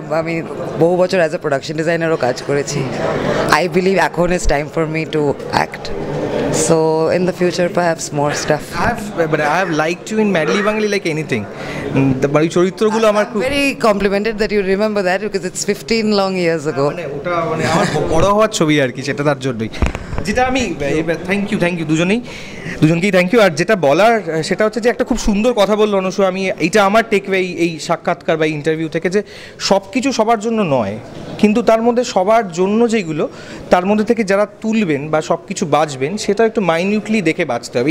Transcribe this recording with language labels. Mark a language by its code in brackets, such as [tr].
[bn] আমি বহু বছর অ্যাজ এ প্রোডাকশন ডিজাইনারও কাজ করেছি। [en] I believe এখন is time for me to act. So in the future perhaps more stuff. I have liked you in Madly Bangali like anything. [bn] ওই চরিত্রগুলো আমার খুব [en] Very complimented that you remember that because it's 15 long years ago. [bn] মানে ওটা মানে আমার বড় হওয়ার ছবি আর কি, সেটা তার জন্যই। যেটা আমি থ্যাংক ইউ দুজনকেই থ্যাংক ইউ। আর যেটা বলার সেটা হচ্ছে যে একটা খুব সুন্দর কথা বললো অনুষ্কা। আমি এইটা আমার টেকওয়ে এই সাক্ষাৎকার বা ইন্টারভিউ থেকে, যে সব কিছু সবার জন্য নয়, কিন্তু তার মধ্যে সবার জন্য যেগুলো, তার মধ্যে থেকে যারা তুলবেন বা সব কিছু বাঁচবেন, সেটা একটু মাইনিউটলি দেখে বাঁচতে হবে।